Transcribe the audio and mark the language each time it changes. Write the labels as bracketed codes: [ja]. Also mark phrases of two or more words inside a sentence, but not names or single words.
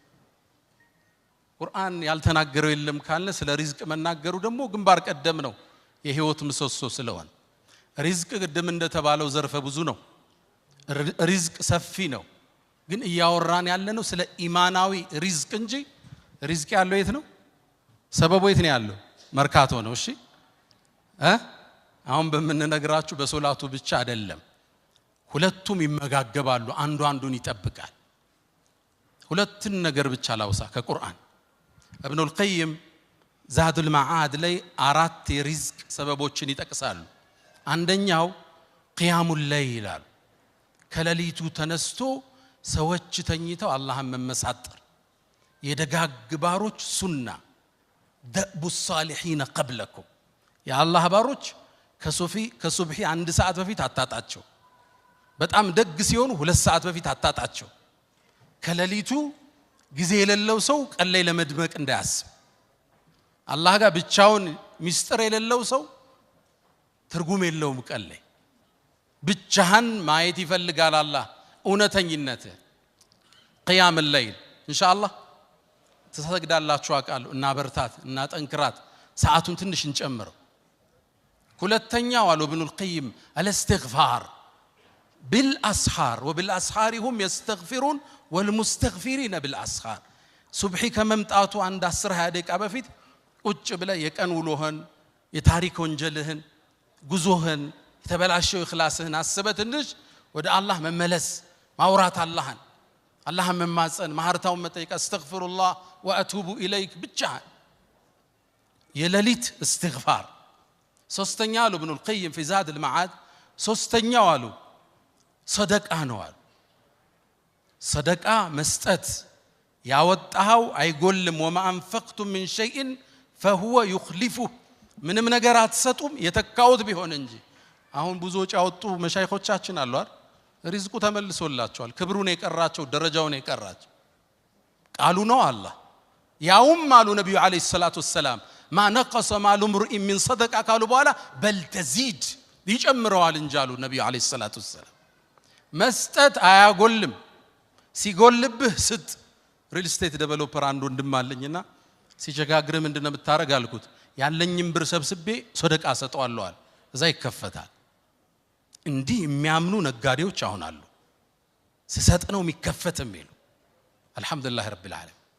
[am] ቁርአን ያልተናገረው የለም ካለ ስለ ሪዝቅ መናገሩ ደግሞ ግንባር ቀደም ነው። የህይወት ምሰሶ ስለሆነ ሪዝቅ ቅድም እንደተባለው ዘርፈ ብዙ ነው ሪዝቅ ሰፊ ነው ግን እያወራን ያለነው ስለ ኢማናዊ ሪዝቅ እንጂ ሪዝቅ ያለው የት ነው ሰበቡ የት ነው ያለው መርካቶ ነው እሺ አሁን በመነግራችሁ በሶላቱ ብቻ አይደለም ሁለቱም ይመጋገባሉ አንዱ አንዱን ይጠብቃል ሁለቱን ነገር ብቻ ላውሳ ከቁርአን [ar] ابن القيم زاد المعاد [am] ላይ አራት የሪዝቅ ሰበቦችን ይጠቅሳሉ አንደኛው [ar] قيام الليل [am] ይላል ከሌሊቱ ተነስቶ ሰዎች ተኝተው አላህን መመሳጠር የደጋግ ባሮች ሱና [ar] دأب الصالحين قبلكم يا الله [am] ባሮች ከሱብሂ አንድ ሰዓት በፊት አታጣቸው በጣም ደግ ሲሆኑ 2 ሰዓት በፊት አታጣቸው ከሌሊቱ ጊዜ የሌለው ሰው ቀን ላይ ለመድመቅ እንዳያስብ አላህ ጋር ብቻውን ሚስጥር የሌለው ሰው ትርጉም የለውም ቀን ላይ ብቻህን ማየት ይፈልጋል አላህ እውነተኝነት [ar] قيام الليل ان شاء الله [am] ተሰግዳላችሁ አቃለሁ እና በርታት እና ጠንክራት ሰዓቱን ትንሽ እንጨምረው ሁለተኛው አሉ [ar] ابن القيم الاستغفار بالاسحار وبالاسحار هم يستغفرون والمستغفرين بالاسحار [am] ሱብሂ ከመምጣቱ አንድ 10 ደቂቃ በፊት ቁጭ ብለ የቀን ውሎህን የታሪክ ወንጀልህን ጉዞህን የተበላሸው ኢኽላስህን አስበትንሽ ወደ አላህ መመለስ ማውራት አላህን መማጸን ማህርታውን መጠየቅ [ar] أستغفر الله وأتوب إليك [am] ብቻ የሌሊት استغفار ሶስተኛው አሉ [ar] ابن القيم في زاد المعاد [am] ሶስተኛው አሉ ሰደቃ ነው አሉ ሰደቃ መስጠት ያወጣው አይጎልም [ar] وما انفقتم من شيء فهو يخلفه [am] ምንም ነገር አትሰጡም የተካውት ቢሆን እንጂ አሁን ብዙዎች ያወጡ መሻይኾቻችን አሉ አይደል ሪዝቁ ተመልሶላቸዋል ክብሩን የቀራቸው ደረጃውን የቀራቸው ቃሉ ነው አላህ ያውም አሉ ነብዩ [ar] عليه الصلاة والسلام ما نقص مال امرئ من صدقه قالوا [am] በኋላ [ar] بل تزيد [am] ይጨምረዋል እንጂ አሉ ነብዩ [ar] عليه الصلاة والسلام [am] መስጠት አያጎልም ሲጎልብህ ስጥ [en] real estate developer [am] አንዱ እንደማለኝና ሲቸጋግር ምንድነው የምታረግ አልኩት ያለኝም ብር ሰብስቤ ሰደቃ ሰጠዋለሁ አለ እዛ ይከፈታል እንዲህ የሚያምኑ ነጋዴዎች አሁን አሉ ሲሰጥ ነው የሚከፈትም ይሉ [ar] الحمد لله رب العالمين